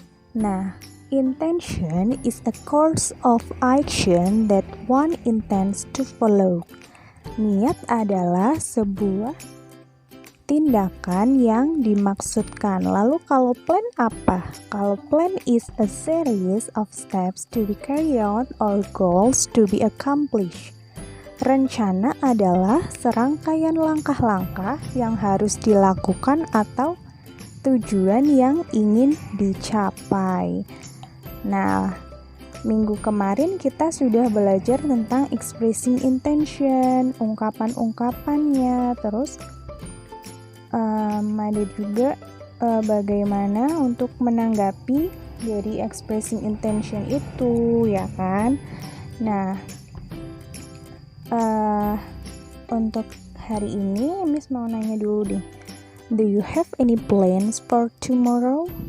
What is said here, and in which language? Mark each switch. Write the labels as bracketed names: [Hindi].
[English] Nah, intention is a course of action that one intends to follow. [Indonesian] Niat adalah sebuah tindakan yang dimaksudkan. Lalu kalau plan apa? Kalau [English] plan is a series of steps to be carried out or goals to be accomplished. [Indonesian] Rencana adalah serangkaian langkah-langkah yang harus dilakukan atau tujuan yang ingin dicapai. Nah, minggu kemarin kita sudah belajar tentang expressing intention, ungkapan-ungkapannya, terus ada juga bagaimana untuk menanggapi dari expressing intention itu, ya kan? Nah, untuk hari ini Miss mau nanya dulu deh. [English] Do you have any plans for tomorrow?